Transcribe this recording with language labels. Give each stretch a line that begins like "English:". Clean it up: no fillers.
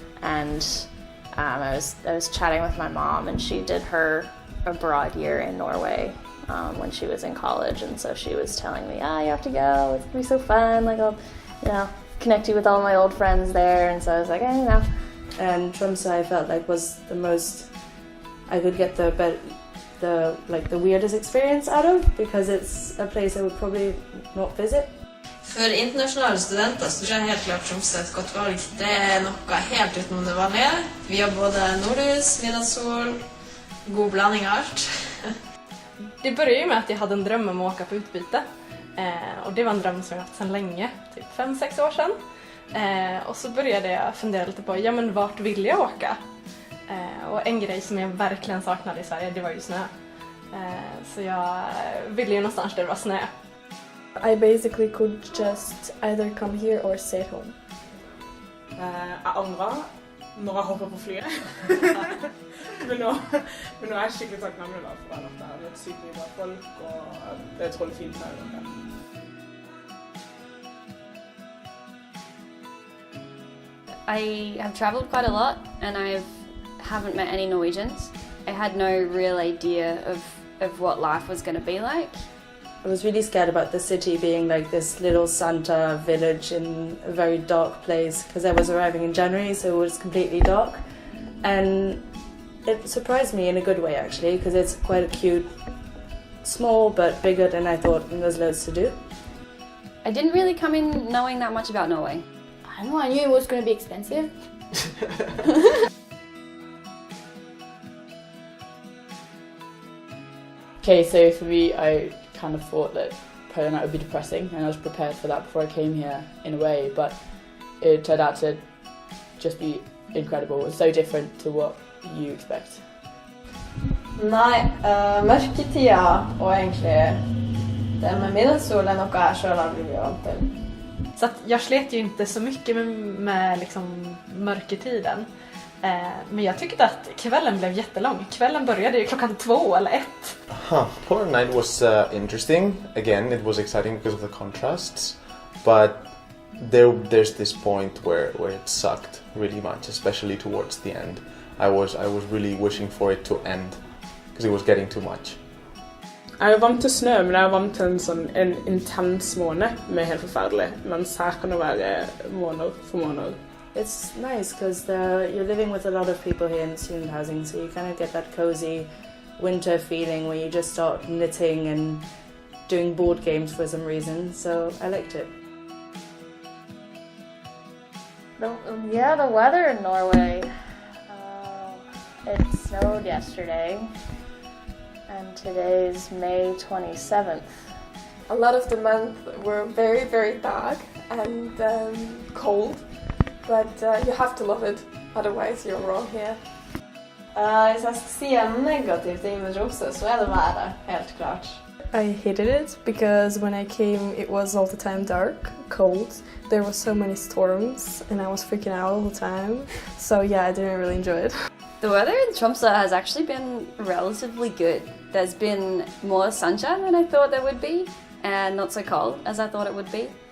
English: And I was chatting with my mom, and she did her abroad year in Norway when she was in college, and so she was telling me, you have to go, it's gonna be so fun, like I'll, connect you with all my old friends there, and so I was like, And Tromsø I felt like was the most I could get the weirdest experience out of, because it's a place I would probably not visit.
Norwegian: For internasjonale studenter så tror jeg helt klart Tromsø et godt valg. Det noe helt utenom det vanlige. Vi har både nordlys, midnattssol, god blandning av allt.
Swedish: Det började ju med att jag hade en dröm om att åka på utbyte. Och det var en dröm som jag haft sedan länge, typ 5-6 år sedan. Och så började jag fundera lite på, men vart vill jag åka? Och en grej som jag verkligen saknade i Sverige, det var ju snö. Så jag ville ju någonstans där det var snö.
English: I basically could just either come here or stay at home.
Norwegian: Jeg angrer når jeg hopper på flyet. men nå er jeg skikkelig takknemlig for at det er et sykt mye bra folk, og det er utrolig fint her.
English: I have travelled quite a lot, and I haven't met any Norwegians. I had no real idea of what life was going to be like. I was really scared about the city being like this little Santa village in a very dark place, because I was arriving in January, so it was completely dark. And it surprised me in a good way, actually, because it's quite a cute, small but bigger than I thought, and there's loads to do. I didn't really come in knowing that much about Norway. I don't know, I knew it was going to be expensive. Okay, so for me, I kind of thought that Polar Night would be depressing, and I was prepared for that before I came here in a way, but it turned out to just be incredible. It was so different to what you expect.
Norwegian: Nei, mørketida
Swedish: og egentlig det med midnattssol är något jag själv aldrig blir vant till. Så att jag slet ju inte så mycket med liksom mörkertiden. Men jag tyckte att kvällen blev jättelång. Kvällen började ju 2 eller 1.
English: Polar Night was interesting. Again, it was exciting because of the contrasts. But there's this point where it sucked really much, especially towards the end. I was really wishing for it to end because it was getting too much.
Norwegian: Jeg er vant til snø, men jeg er vant til en intens måned med helt forferdelig. Mens her kan det være måneder for måneder.
English: It's nice because you're living with a lot of people here in student housing, so you kind of get that cozy winter feeling where you just start knitting and doing board games for some reason, so I liked it. The weather in Norway, it snowed yesterday, and today's May 27th. A lot of the months were very, very dark and cold, but you have to love it, otherwise you're wrong here.
Norwegian: Hvis jeg skal si en negativ ting med Tromsø, så det været, helt klart.
English: I hated it because when I came it was all the time dark, cold, there were so many storms and I was freaking out all the time, so yeah, I didn't really enjoy it. The weather in Tromsø has actually been relatively good. There's been more sunshine than I thought there would be, and not so cold as I thought it would be.